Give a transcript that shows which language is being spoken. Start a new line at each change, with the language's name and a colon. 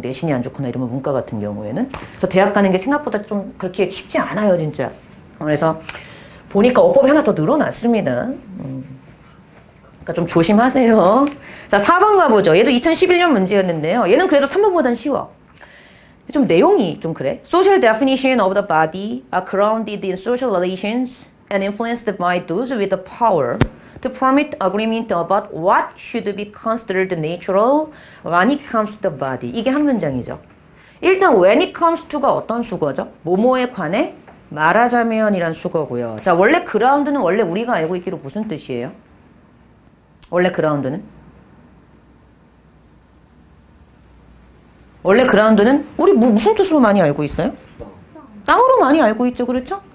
Korean: 내신이 안 좋거나 이러면 문과 같은 경우에는. 그래서 대학 가는 게 생각보다 좀 그렇게 쉽지 않아요, 진짜. 그래서 보니까 어법이 하나 더 늘어났습니다. 그러니까 좀 조심하세요. 자, 4번 가보죠. 얘도 2011년 문제였는데요. 얘는 그래도 3번보단 쉬워. 좀 내용이 좀 그래.
English: Social definition of the body are grounded in social relations and influenced by those with the power to permit agreement about what should be considered natural when it comes to the body.
Korean: 이게 한 문장이죠. 일단
English: when it comes to
Korean: 가 어떤 수거죠? 뭐뭐에 관해 말하자면이란 수거고요. 자, 원래 ground는 원래 우리가 알고 있기로 무슨 뜻이에요? 원래 ground는? 원래 ground는 우리 무슨 뜻으로 많이 알고 있어요? 땅으로 많이 알고 있죠. 그렇죠?